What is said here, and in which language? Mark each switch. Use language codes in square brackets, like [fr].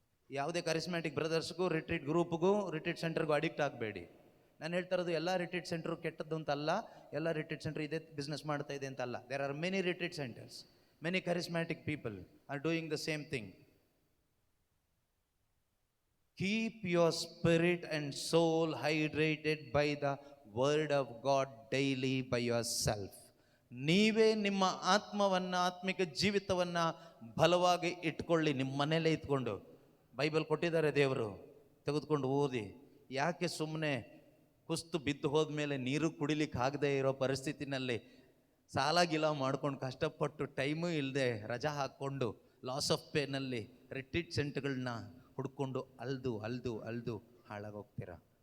[kn] ಯಾವುದೇ ಕರಿಸ್ಮ್ಯಾಟಿಕ್ ಬ್ರದರ್ಸ್ಗೂ, retreat ಗ್ರೂಪ್ಗೂ, retreat ಸೆಂಟರ್ಗೂ addict ಆಗಬೇಡಿ. ನಾನು ಹೇಳ್ತಾ ಇರೋದು ಎಲ್ಲ ರಿಟ್ರೀಟ್ ಸೆಂಟ್ರು ಕೆಟ್ಟದ್ದು ಅಂತಲ್ಲ, ಎಲ್ಲ ರಿಟ್ರೀಟ್ ಸೆಂಟರ್ ಇದೇ ಬಿಸ್ನೆಸ್ ಮಾಡ್ತಾ ಇದೆ ಅಂತಲ್ಲ. [en] There are many retreat centres, many charismatic people are doing the same thing. Keep your spirit and soul hydrated by the word of God daily by yourself. [kn] ನೀವೇ ನಿಮ್ಮ ಆತ್ಮವನ್ನು, ಆತ್ಮಿಕ ಜೀವಿತವನ್ನು ಬಲವಾಗಿ ಇಟ್ಕೊಳ್ಳಿ. ನಿಮ್ಮ ಮನೇಲೇ ಇಟ್ಕೊಂಡು ಬೈಬಲ್ ಕೊಟ್ಟಿದ್ದಾರೆ ದೇವರು, ತೆಗೆದುಕೊಂಡು ಓದಿ. ಯಾಕೆ ಸುಮ್ಮನೆ ಕುಸ್ತು ಬಿದ್ದು ಹೋದ್ಮೇಲೆ ನೀರು ಕುಡಿಲಿಕ್ಕೆ ಆಗದೆ ಇರೋ ಪರಿಸ್ಥಿತಿನಲ್ಲಿ ಸಾಲ ಗಿಲ ಮಾಡ್ಕೊಂಡು ಕಷ್ಟಪಟ್ಟು ಟೈಮು ಇಲ್ಲದೆ ರಜಾ ಹಾಕ್ಕೊಂಡು ಲಾಸ್ ಆಫ್ ಪೇನಲ್ಲಿ ರಿಟ್ರೀಟ್ ಸೆಂಟರ್ಗಳನ್ನ ಹುಡ್ಕೊಂಡು ಅಲ್ದು ಹಾಳಾಗೋಗ್ತೀರಾ.